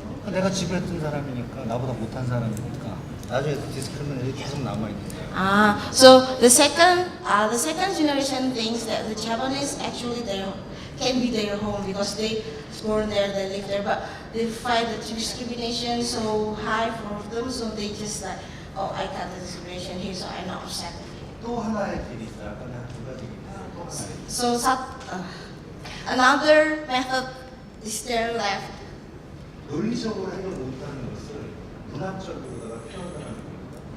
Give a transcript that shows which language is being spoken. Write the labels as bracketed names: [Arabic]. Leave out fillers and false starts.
[Korean] 내가 지배했던 사람이니까 나보다 못한 사람이니까 나중에 디스크리미네이션이 계속 남아 있는 거예요. [English] So the second generation thinks that the Japanese actually can be their home because they born there, they live there, but they find the discrimination so high for them, so they just like, oh, I got the discrimination here, so I'm not accepted. [Korean] 또 하나의 길이 있어요. 아까 내가 두 가지. [English] So another method is their left. [Korean] 논리적으로 해결 못하는 것을 문학적으로다가 표현하는 겁니다.